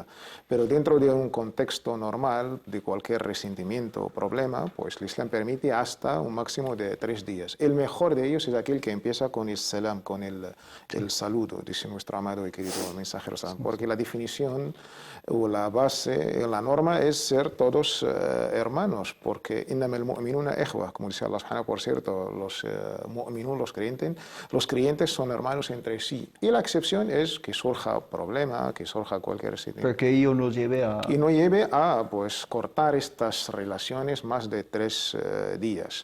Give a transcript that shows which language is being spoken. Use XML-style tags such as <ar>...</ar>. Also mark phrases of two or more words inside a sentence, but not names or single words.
<es>Pero dentro de un contexto normal de cualquier resentimiento o problema, pues el Islam permite hasta un máximo de 3 días. El mejor de ellos es aquel que empieza empieza con el salam, con el saludo, dice nuestro amado y querido mensajero, porque la definición o la base, la norma es ser todos hermanos, porque</es> <ar>إنما المؤمنون إخوة,</ar> <es>como dice</es> <ar>الله سبحانه,</ar> <es>por cierto, los mu'minun, los creyentes son hermanos entre sí. Y la excepción es que surja problema, que surja cualquier situación. Pero que ello nos lleve a... Y no lleve a pues, cortar estas relaciones más de 3 días.</es>